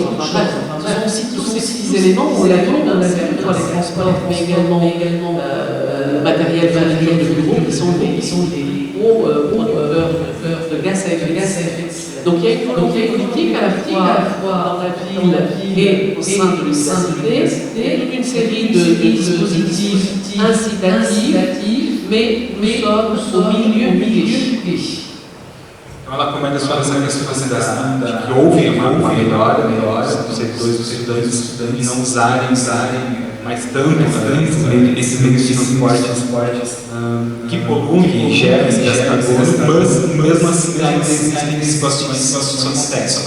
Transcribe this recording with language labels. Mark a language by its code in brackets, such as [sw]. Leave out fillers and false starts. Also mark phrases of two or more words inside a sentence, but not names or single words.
[fr] Enfin bref, ce sont aussi tous ces éléments, on l'a vu, les transports, mais également le matériel fourniture de bureau qui sont des gros producteurs de gaz à effet de serre. Donc il y a une volonté politique à la fois dans la ville et au sein de l'université, et toute une série de dispositifs incitatifs, mais nous sommes au milieu du gué. [pt] Então ela comenta sobre essa questão de que houve uma melhora dos setores dos estudantes não usarem mais tanto esses meios de transporte que poluem e geram esse gastador, mas mesmo assim ainda existem situações que isso acontece.